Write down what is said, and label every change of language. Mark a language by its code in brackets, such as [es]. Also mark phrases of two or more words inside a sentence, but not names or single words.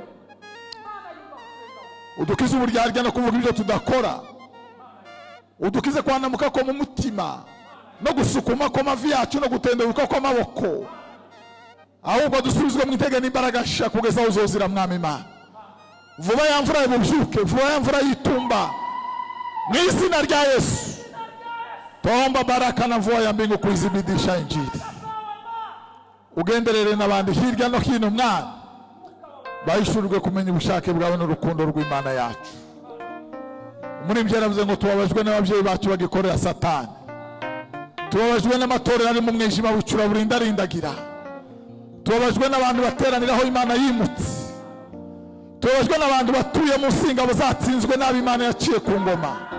[rw] udukize uburyarya no kuvuga ibyo tudakora, udukize kwanamuka ko mu mutima no gusukuma ko mavi yacu no gutendebuka ko amaboko, ahubwo dusubizwe mu itege n'imbaraga nsha kugeza aho uzozira Mwami Imana. Vuba ya mvura y'ububyuke, vuba ya mvura y'itumba, mu izina rya Yesu. [sw] Tomba baraka na mvua ya mbingu kuizibidisha Injili. [rw] Ugenderere n'abandi hirya no hino Mwana, bayishurwe kumenya ubushake bwawe n'urukundo rw'Imana yacu. Umuririmbyi yaravuze ngo tubabajwe n'ababyeyi bacu bagikorera Satani, tubabajwe n'amatorero ari mu mwijima w'icura burindarindagira, tubabajwe n'abantu bateraniraho Imana yimutse, tubabajwe n'abantu batuye mu nsingabo zatsinzwe nabi Imana yaciye ku ngoma.